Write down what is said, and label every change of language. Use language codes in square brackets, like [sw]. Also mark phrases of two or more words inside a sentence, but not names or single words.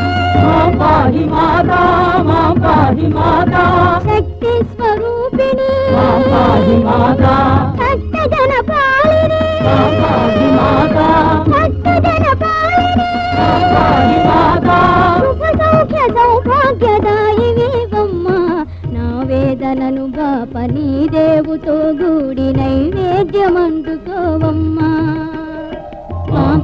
[sa] मां पाहि माता [te] శక్తి స్వరూపిణి [sa] मां पाहि माता [te] భక్తజన పాలిని [sa] मां पाहि माता [te] భక్తజన పాలిని [sa] मां पाहि माता [te] శుభ సౌఖ్య సౌభాగ్యదాయివేవమ్మా నా వేదనను బాపని దేవుతో గూడి నైవేద్యమందుకోవమ్మా మాం